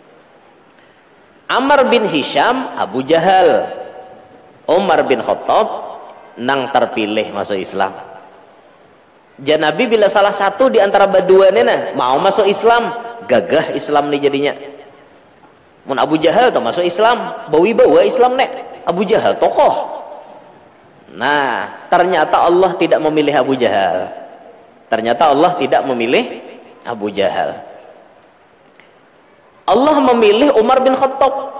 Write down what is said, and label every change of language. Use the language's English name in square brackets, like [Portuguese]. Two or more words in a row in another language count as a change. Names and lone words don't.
[Banjar] Ammar bin Hisham Abu Jahal, Umar bin Khattab nang terpilih masuk Islam. Jan Nabi bila salah satu di antara baduannya mau masuk Islam, gagah Islam nih jadinya. Mun Abu Jahal tuh masuk Islam, bawa Islam nek. Abu Jahal tokoh. [Indonesian] Nah, ternyata Allah tidak memilih Abu Jahal. Ternyata Allah tidak memilih Abu Jahal. Allah memilih Umar bin Khattab.